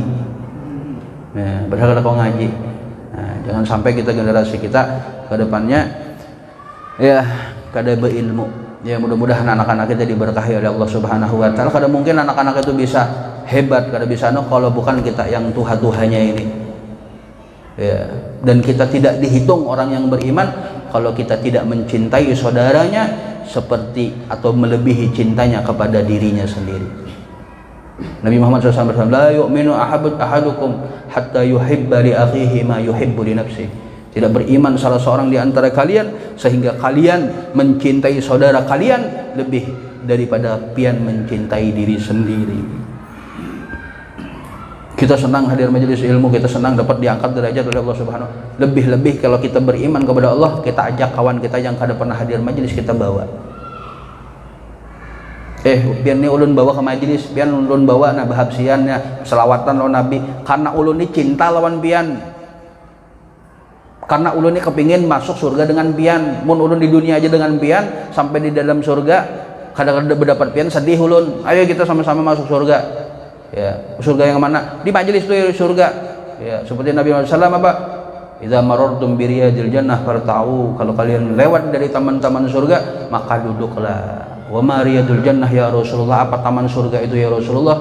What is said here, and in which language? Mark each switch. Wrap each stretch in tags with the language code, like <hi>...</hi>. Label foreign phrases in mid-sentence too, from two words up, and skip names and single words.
<bjn>Nah, padahal kada kau ngaji. Nah, jangan sampai kita generasi kita ke depannya ya kada berilmu.</bjn> <id>Ya mudah-mudahan anak-anak kita diberkahi oleh Allah</id> <ar>سبحانه وتعالى.</ar> <bjn>Kada mungkin anak-anak itu bisa hebat, kada bisa kalau bukan kita yang tuha-tuhanya ini. Ya,</bjn> <id>dan kita tidak dihitung orang yang beriman kalau kita tidak mencintai saudaranya seperti atau melebihi cintanya kepada dirinya sendiri. Nabi Muhammad SAW bersabda,</id> <ar>لا يؤمن أحدكم حتى يحب لأخيه ما يحب لنفسه.</ar> <id>Tidak beriman salah seorang di antara kalian sehingga kalian mencintai saudara kalian lebih daripada pian mencintai diri sendiri. Kita senang hadir majelis ilmu, kita senang dapat diangkat derajat oleh Allah Subhanahu. Lebih-lebih kalau kita beriman kepada Allah, kita ajak kawan kita yang kada pernah hadir majelis, kita bawa.</id> <bjn>Pian ni ulun bawa ke majelis, pian ulun bawa na bahabsiannya, selawatan lawan Nabi, karena ulun ni cinta lawan pian. Karena ulun ni kepingin masuk surga dengan pian. Mun ulun di dunia aja dengan pian, sampai di dalam surga kadang-kadang berdapat pian sedih ulun.</bjn> <id>Ayo kita sama-sama masuk surga. Ya, surga yang mana? Di majelis itu ya, surga. Ya, seperti Nabi Muhammad SAW apa?</id> <ar>إذا مررتم برياض الجنة فارتعوا.</ar> <id>Kalau kalian lewat dari taman-taman surga, maka duduklah.</id> <ar>وما رياض الجنة يا رسول الله?</ar> <id>Apa taman surga itu ya Rasulullah?</id>